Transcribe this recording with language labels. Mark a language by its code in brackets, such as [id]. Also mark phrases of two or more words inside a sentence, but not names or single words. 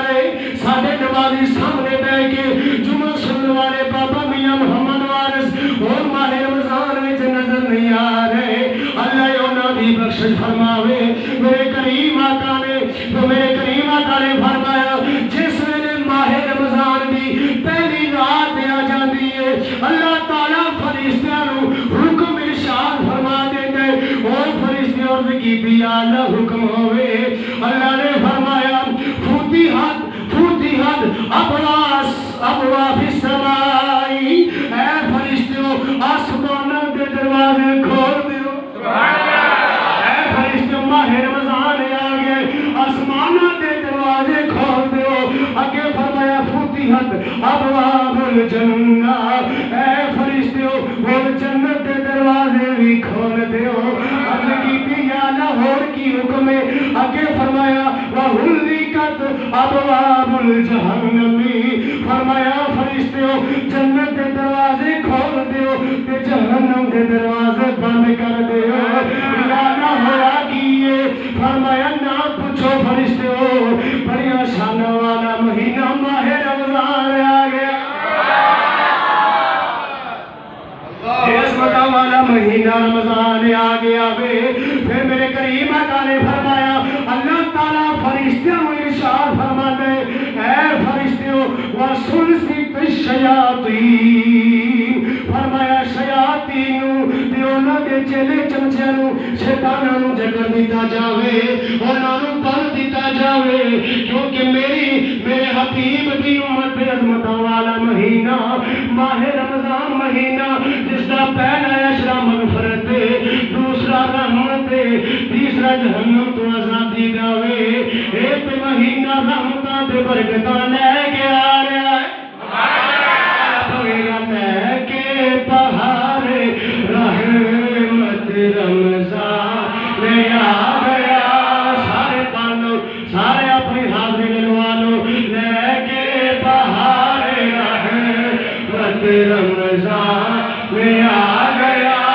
[pa] رہے ساڈے نمازی سامنے بیٹھ کے جمعہ سننے والے بابا میاں محمد وارث اور ماہ رمضان وچ نظر نہیں آ رہے اللہ انہاں دی بخشش فرماوے میرے کریم آقا نے تو میرے کریم آقا نے فرمایا جس ویلے ماہ رمضان دی پہلی رات آ جاندی ہے اللہ تعالیٰ فرشتیاں نوں حکم ارشاد فرما دیندا ہے او فرشتے عرض کیتی اعلی حکم ہوئے اللہ نے فرمایا [ar] فتحت ابواب السماء [pa] اے فرشتوں آسماناں دے دروازے کھول دیو اے فرشتوں ماہ رمضان آ گئے آسماناں دے دروازے کھول دیو اگے فرمایا [ar] فتحت ابواب الجنہ [pa] اے فرشتوں وہ جنت دے دروازے بھی کھول دیو عرض کیتی یا اللہ اور کی حکم ہے اگے فرمایا [ar] وَحُلِّقَتْ أَبْوَابُ الْجَهَنَّمِ [pa] فرمایا فرشتوں جنت دے دروازے کھول دیو تے جہنم دے دروازے بند کر دیو یا نہ ہوا کیے فرمایا نہ پوچھو فرشتوں بڑی شان والا مہینہ ماہ رمضان آ گیا عظمت والا مہینہ رمضان آ گیا وے پھر میرے کریم آقا نے فرمایا اللہ تعالیٰ [ur] فرشتوں کو ارشاد فرما [pa] دے اے فرشتوں [ar] وَسُلْسِتِ الشَّيَاطِينَ [pa] فرمایا شیاطین تے انہاں دے چیلے چمچیاں نوں شیطاناں نوں جکڑ دتا جاوے انہاں نوں بن دتا جاوے کیونکہ میرے حبیب دی امت دے عظمت والا مہینہ ماہ رمضان مہینہ جس دا پہلا عشرہ مغفرت دوسرا رحمت تیسرا جہنم تو آزادی دا وے ایک مہینہ رحمتاں تے برکتاں لے کے آ رہا ہے لے کے بہار رحمت رمضان آ گیا سارے پانو سارے اپنی حاضری لگوا لو لے کے بہار رحمت رمضان آ گیا